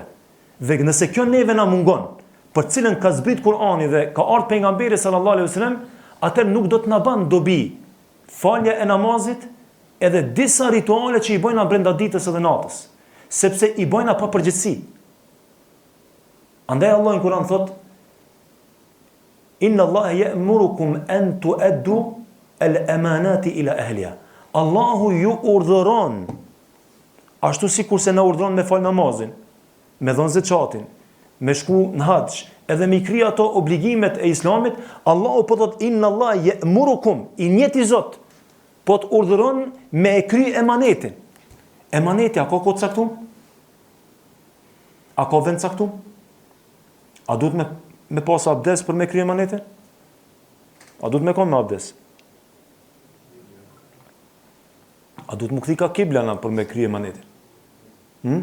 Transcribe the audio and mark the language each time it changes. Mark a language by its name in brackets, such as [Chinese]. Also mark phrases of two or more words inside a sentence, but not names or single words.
[Albanian] Dhe nëse kjo neve na mungon, për cilën ka zbrit Kur'ani dhe ka ardhur pejgamberi [Arabic] صلى الله عليه وسلم, [Albanian] atë nuk do të na bën dobi falja e namazit edhe disa rituale që i bojna brenda ditës edhe natës, sepse i bojna pa përgjegjësi. Andaj Allah në Kur'an thot: [Arabic] إن الله يأمركم أن تؤدوا الأمانات إلى أهلها. [Albanian] Allahu ju urdhëron, ashtu sikur se na urdhëron me fal namazin, me dhënë zakatin, me shku në haxh, edhe me krij ato obligimet e Islamit, Allahu po thot [Arabic] إن الله يأمركم, [Albanian] i njëjti Zot, po të urdhëron me e kry emanetin. Emaneti a ka kohë caktuar? A ka vend caktuar? A duhet me pas abdes për me krye emanetin? A duhet me kon me abdes? A duhet më kthi ka kiblana për me krye emanetin?